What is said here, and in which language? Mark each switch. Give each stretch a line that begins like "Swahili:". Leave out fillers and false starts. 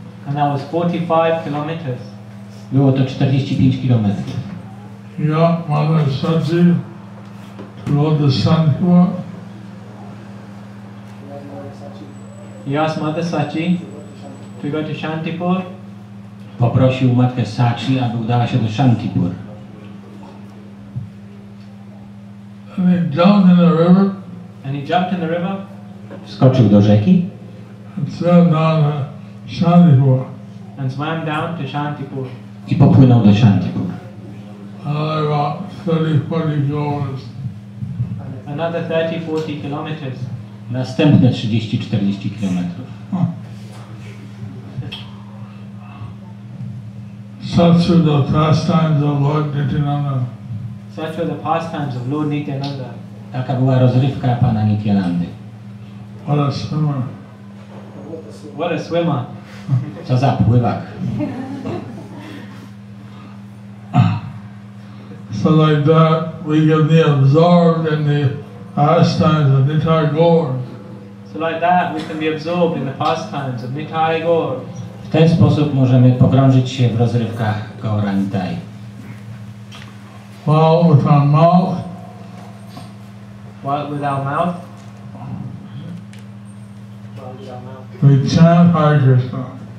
English: And that was 45 kilometers.
Polish: Było to 45 kilometrów.
English: He got Mother Sachi to go to Santipur. He asked Mother Sachi to go to Shantipur.
Polish: Poprosił matkę Sachi, aby udała się do Shantipur.
English: And he jumped in the river. And he jumped in the river.
Polish: Wskoczył do rzeki.
English: And swam down to Shantipur. And swam down to Shantipur.
Polish: I popłynął do Shantipur.
English: Another about 30-40 kilometers. Another 30-40 kilometers.
Polish: Następne 30-40 kilometrów.
English: Such were the pastimes of Lord Nityananda. Such were the pastimes of Lord Nityananda.
Polish: Taka była rozrywka Pana Nityanandy.
English: What a swimmer. What a swimmer.
Polish: Co za pływak.
English: So like that, we can be absorbed in the pastimes of Nitai Gaur. So like that, we can be absorbed in the pastimes of Nitai Gaur.
Polish: W ten sposób możemy pogrążyć się w rozrywkach Gaura Nitai.
English: While with our mouth, we chant Hare Krishna.